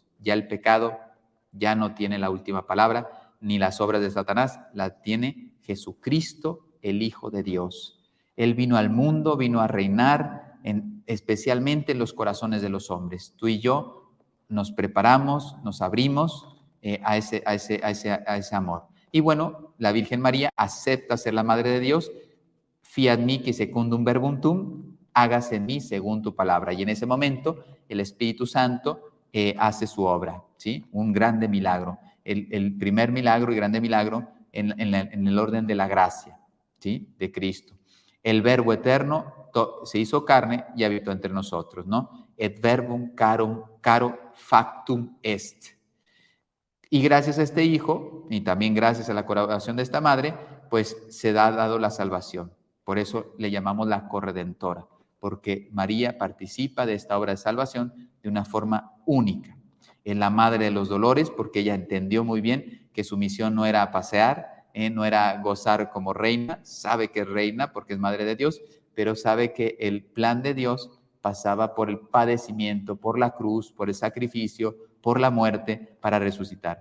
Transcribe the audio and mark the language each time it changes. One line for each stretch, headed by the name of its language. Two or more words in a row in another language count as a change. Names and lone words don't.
Spanish: Ya el pecado ya no tiene la última palabra, ni las obras de Satanás, la tiene Jesucristo, el Hijo de Dios. Él vino al mundo, vino a reinar, especialmente en los corazones de los hombres. Tú y yo nos preparamos, nos abrimos a ese amor. Y bueno, la Virgen María acepta ser la Madre de Dios.
Latin: Fiat mihi secundum verbum tuum,
Spanish: hágase en mí según tu palabra. Y en ese momento el Espíritu Santo hace su obra, ¿sí? Un grande milagro. El primer milagro y grande milagro en el orden de la gracia, ¿sí? De Cristo. El Verbo eterno se hizo carne y habitó entre nosotros, ¿no?
Latin: Et verbum caro factum est.
Spanish: Y gracias a este Hijo, y también gracias a la colaboración de esta Madre, pues se ha dado la salvación. Por eso le llamamos la corredentora, porque María participa de esta obra de salvación de una forma única. Es la Madre de los dolores, porque ella entendió muy bien que su misión no era pasear, no era gozar como reina, sabe que es reina porque es Madre de Dios, pero sabe que el plan de Dios pasaba por el padecimiento, por la cruz, por el sacrificio, por la muerte, para resucitar.